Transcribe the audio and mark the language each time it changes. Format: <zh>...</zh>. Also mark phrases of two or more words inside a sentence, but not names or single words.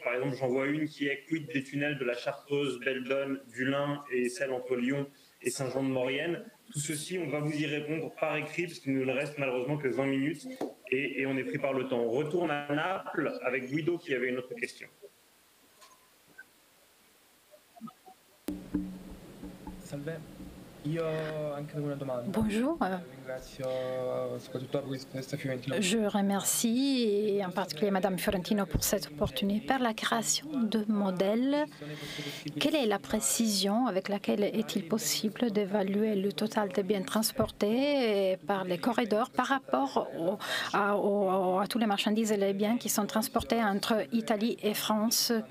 <fr>Par exemple, j'en vois une qui est quid des tunnels de la Chartreuse, Beldonne, du Lin et celle entre Lyon et Saint-Jean-de-Maurienne. Tout ceci, on va vous y répondre par écrit parce qu'il ne nous reste malheureusement que 20 minutes et on est pris par le temps. On retourne à Naples avec Guido qui avait une autre question.</fr> <it>Salve. Io ho anche una domanda.</it> <fr>Bonjour. Je remercie et en particulier Madame Fiorentino pour cette opportunité. Par la création de modèles, quelle est la précision avec laquelle est-il possible d'évaluer le total des biens transportés par les corridors par rapport à tous les marchandises et les biens qui sont transportés entre Italie et France?</fr>